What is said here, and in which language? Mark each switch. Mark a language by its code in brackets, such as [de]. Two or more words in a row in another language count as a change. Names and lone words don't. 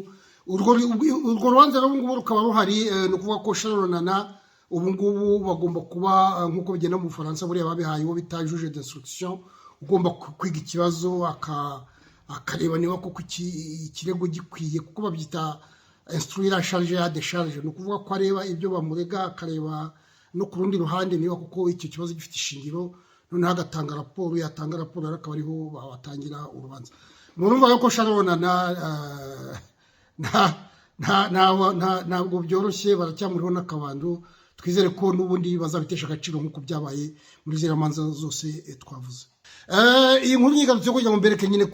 [rw] Urwo rubanza rero ngubu rukaba ruhari. Ni ukuvuga ko Sharon Onana ubu ngubu bagomba kuba nk'uko bigenda mu Bufaransa, buriya babihaye uwo bita [fr] juge d'instruction, [rw] ugomba kwiga ikibazo akareba niba koko ikirego gikwiye kuko babyita [fr] instruire à charge à décharge [rw] ni ukuvuga ko areba ibyo bamurega akareba no ku rundi ruhande niba koko icyo kibazo gifite ishingiro noneho agatanga raporo yatanga raporo rero akaba ariho batangira urubanza murumva ko Sharon ntabwo byoroshye baracyamuriho n'akabando twizere ko n'ubundi bazabitesha agaciro nk'uko byabaye muri ziriya manza zose twavuze iyi nkuru nyigarutse kugira ngo mbereke nyine